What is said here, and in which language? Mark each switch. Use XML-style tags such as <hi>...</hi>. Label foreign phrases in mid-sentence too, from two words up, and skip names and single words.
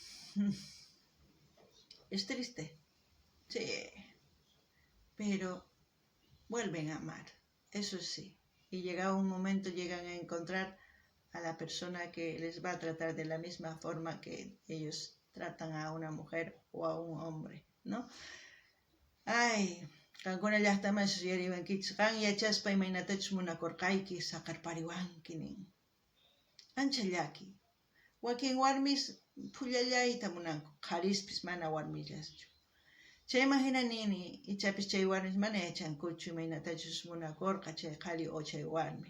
<es>Es triste, sí, pero vuelven a amar, eso sí. Y llegado un momento llegan a encontrar a la persona que les va a tratar de la misma forma que ellos tratan a una mujer o a un hombre, ¿no?</es> <qu>Ay, Qankuna llaqtamas yariwankichis qan yachaspa imaynatachus munakurqayki saqarpariwanki nin. Ancha llaki. Wakin warmis pullallayta munanku, qharispis mana warmillaschu. Chayman hina nini, ichapis chay warmis mana yachankuchu imaynatachus munakurqa chay qhali o chay warmi.</qu>